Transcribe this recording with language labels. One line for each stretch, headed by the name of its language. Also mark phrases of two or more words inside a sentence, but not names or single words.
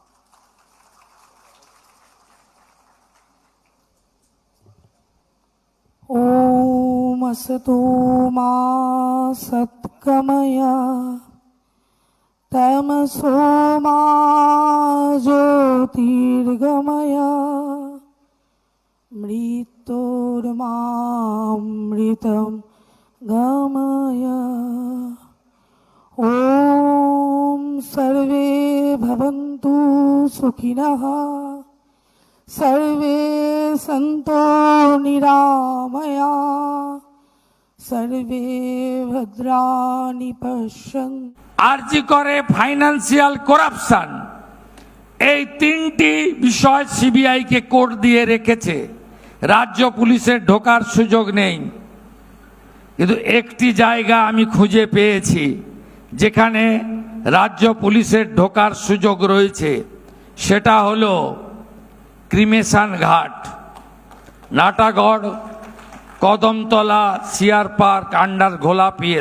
Sanskrit: ওম আসতো মা সৎগময়া তমসো মা জ্যোতির্গময়া মৃত্যুর্মামৃতম গময়া। ওম সর্বে ভবন্তু সুখিনঃ, सर्वे सन्तो निरामया, सर्वे भद्राणि पश्यन्तु।
Bangla: আরজি করে
English: financial corruption,
Bangla: এই তিনটি বিষয় সিবিআইকে কোর্ট দিয়ে রেখেছে। রাজ্য পুলিশের ঢোকার সুযোগ নেই, কিন্তু একটি জায়গা আমি খুঁজে পেয়েছি যেখানে রাজ্য পুলিশের ঢোকার সুযোগ রয়েছে, সেটা হলো ক্রিমেশন ঘাট, নাটাগড়, কদমতলা, সিআর পার্ক, আন্ডার ঘোলা পিএস।